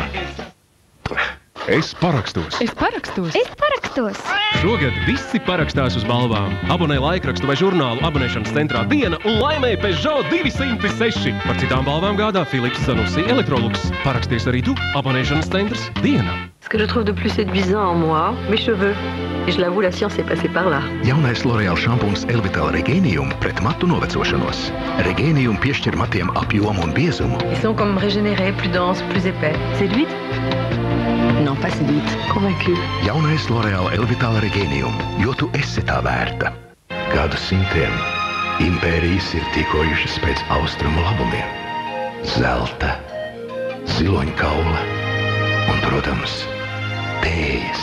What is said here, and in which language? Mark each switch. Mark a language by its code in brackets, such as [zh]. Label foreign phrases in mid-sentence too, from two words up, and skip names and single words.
[lv] Es parakstos. Šogad visi parakstās uz balvām. Abonē laikrakstu vai žurnālu abonēšanas centrā Diena un laimē Peugeot 206. Par citām balvām gādā Philips, Zanussi, Electrolux. Paraksties arī tu. Abonēšanas centrs Diena. [fr] Ce que je trouve de plus séduisant en moi, mes cheveux. Et je l'avoue, la science est passée par là. [lv] Jaunais L'Oreal šampuns Elvital Regenium pret matu novecošanos. Regenium piešķir matiem apjomu un biezumu. [fr] Ils sont comme régénérés, plus denses, plus épais. Séduite? Non, pas séduite. Convaincue. [lv] Jaunais L'Oreal Elvital Regenium, jo tu esi tā vērta. Gadu simtiem impērijas ir tīkojušas pēc austrumu labumiem. Zelta, ziloņkaula un, protams, tējas.